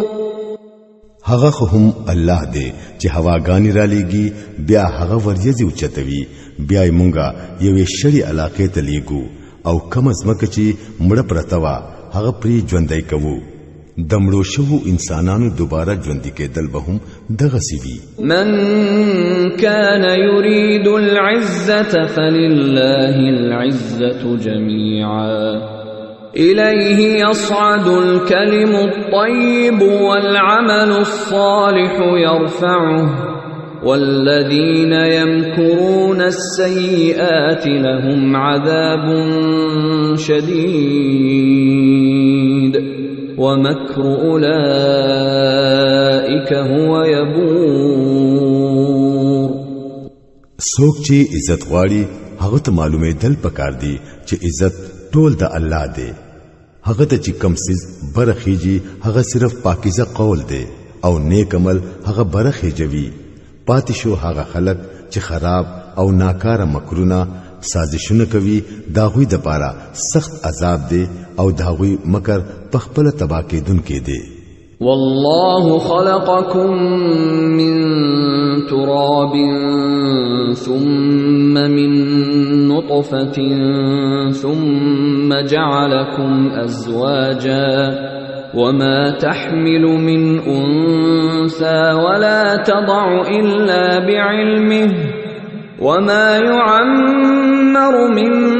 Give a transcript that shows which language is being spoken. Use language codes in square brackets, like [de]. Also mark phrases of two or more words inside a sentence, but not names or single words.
[ps] هغه هم الله دی چې هواګانی را لېږي بیا هغه ورځي اوچتوي بیا یې مونږه یوې شړې علاقې ته لیږو او کم ځمکه چې مړه پرته وه هغه پرې ژوندی کوو. د مړو شوو انسانانو دوباره ژوندي کېدل به هم دغسې وي. [ar] من كان يريد العزة فلله العزة جميعا إليه يصعد الكلم الطيب والعمل الصالح يرفعه والذين يمكرون السيئات لهم عذاب شديد ومكر أولئك هو يبور. [ps] څوک چې عزت غواړي هغه ته معلومه دل پکار دی چې عزت ټول د الله دی. هغه ته چې کم سیز برخیږي هغه صرف پاکیزه قول دی او نیک عمل هغه برخیږي. پاتې شو هغه خلک چې خراب او ناکاره مکرونه سازشونه کوي داغوی د پاره سخت عذاب دی او داغوی مکر په خپل تبا کېدونکې دی. [ar] والله خلقكم من تراب ثم من نطفة ثم جعلكم أزواجا وما تحمل من أنثى ولا تضع إلا بعلمه وما يعمر من